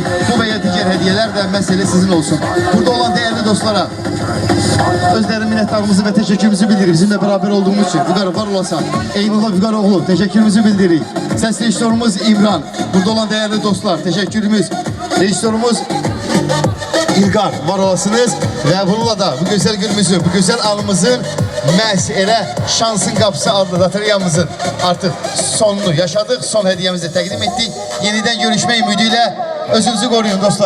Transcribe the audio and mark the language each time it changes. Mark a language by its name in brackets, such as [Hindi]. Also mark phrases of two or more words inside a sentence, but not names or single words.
[Turkish] Bu veya diğer hediyeler de mesele sizin olsun. Burada olan değerli dostlara özlerinin minnettarımızı ve teşekkürümüzü bildirir. Bizimle beraber olduğumuz için. [Azerbaijani] Vüqarı var olasan. Eyvallah Vüqarı oğlu. [Turkish] Teşekkürümüzü bildirir. Ses rejistörümüz İmran. Burada olan değerli dostlar. Teşekkürümüz. [Azerbaijani] Rejistörümüz İlqar var olasınız və bununla da bu gözəl günümüzü, bu gözəl anımızın məhz elə şansın qapısı adlı lotereyamızın artıq sonunu yaşadıq. [Turkish] Son hediyemizi [Azerbaijani] təqdim etdik. Yenidən görüşmək ümidi ilə özünüzü qoruyun dostlar.